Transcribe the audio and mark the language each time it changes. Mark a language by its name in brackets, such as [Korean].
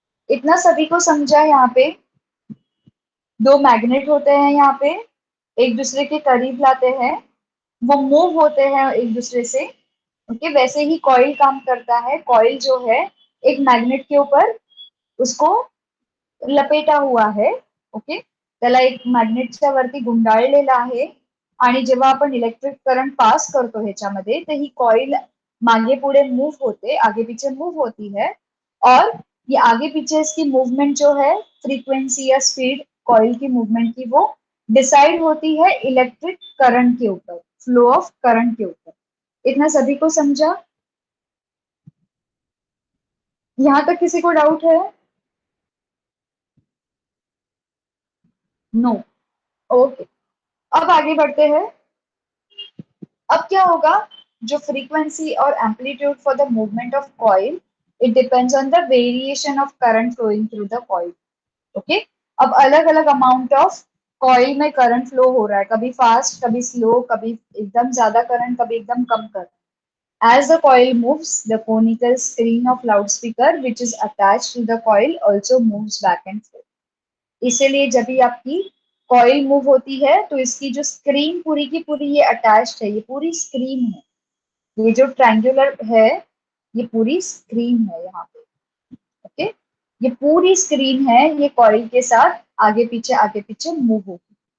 [Hindi] यहाँ इतना सभी को समझा. यहाँ पे दो मैग्नेट होते हैं, यहाँ पे एक दूसरे के करीब लाते हैं, वो मूव होते हैं एक दूसरे से. ओके. वैसे ही कॉइल काम करता है. कॉइल जो है एक मैग्नेट के ऊपर उसको लपेटा हुआ है. ओके. [Marathi] त्याला एक मॅग्नेटच्या वरती गुंडाळलेला आहे आणि जेव्हा आपण इलेक्ट्रिक करंट पास करतो ह्याच्यामध्ये तर ही कॉइल मागे पुढे मूव होते, [Hindi] आगे पीछे मूव होती है. और ये आगे पीछे इसकी मूवमेंट जो है, फ्रीक्वेंसी या स्पीड कॉइल की मूवमेंट की, वो डिसाइड होती है इलेक्ट्रिक करंट के ऊपर, फ्लो ऑफ करंट के ऊपर. इतना सभी को समझा? यहाँ तक किसी को डाउट है? नो. ओके. अब आगे बढ़ते हैं. अब क्या होगा, जो [English] Frequency और amplitude for the movement of coil, it depends on the variation of current flowing through the coil. Okay. [Hindi] अब अलग अलग अमाउंट ऑफ कॉइल में करंट फ्लो हो रहा है, कभी फास्ट, कभी स्लो, कभी एकदम ज्यादा करंट, कभी एकदम कम current. [English] As the coil moves, the conical screen of loudspeaker which is attached to the coil also moves back and forth. [Hindi] इसीलिए जब भी आपकी कॉइल मूव होती है तो इसकी जो स्क्रीन पूरी की पूरी ये अटैच्ड है, ये पूरी स्क्रीन है, ये जो ट्रायंगुलर है ये पूरी स्क्रीन है यहाँ पे. ओके. ये पूरी स्क्रीन है, ये कॉइल के साथ आगे पीछे मूव होगी.